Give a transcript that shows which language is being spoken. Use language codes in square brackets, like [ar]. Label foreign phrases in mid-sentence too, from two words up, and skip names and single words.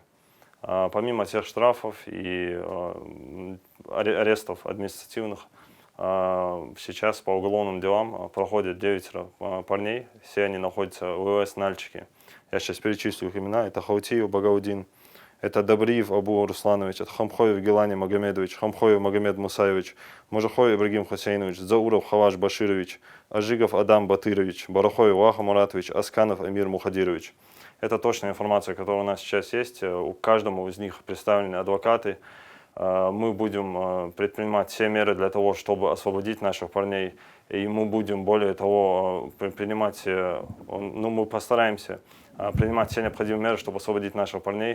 [ru] Помимо тех штрафов и арестов административных, сейчас по уголовным делам проходят 9 парней, все они находятся в ВВС Нальчике. Я сейчас перечислю их имена. Это Хаутиев Багаудин, это Добриев Абу Русланович, это Хамхоев Гелани Магомедович, Хамхоев Магомед Мусаевич, Мужахоев Ибрагим Хусейнович, Зауров Хаваш Баширович, Ажигов Адам Батырович, Барахоев Ваха Муратович, Асканов Эмир Мухадирович. Это точная информация, которая у нас сейчас есть. У каждому из них представлены адвокаты. Мы будем предпринимать все меры для того, чтобы освободить наших парней. И мы будем, более того, мы постараемся принимать все необходимые меры, чтобы освободить наших парней.